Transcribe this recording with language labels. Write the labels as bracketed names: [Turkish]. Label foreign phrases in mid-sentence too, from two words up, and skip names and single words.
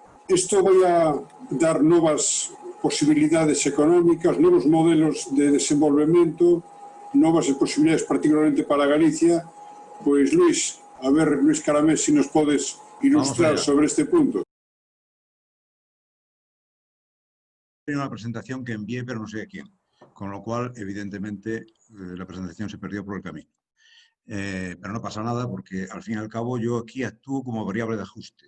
[Galician] Isto vai a dar novas posibilidades económicas, novos modelos de desenvolvemento, novas posibilidades particularmente para Galicia. Pois, Luis, a ver, Luis Caramés, si nos podes ilustrar sobre este punto. [Spanish] Hay una presentación que envié, pero no sé a quién, con lo cual, evidentemente, la presentación se perdió por el camino. Pero no pasa nada porque, al fin y al cabo, yo aquí actúo como variable de ajuste.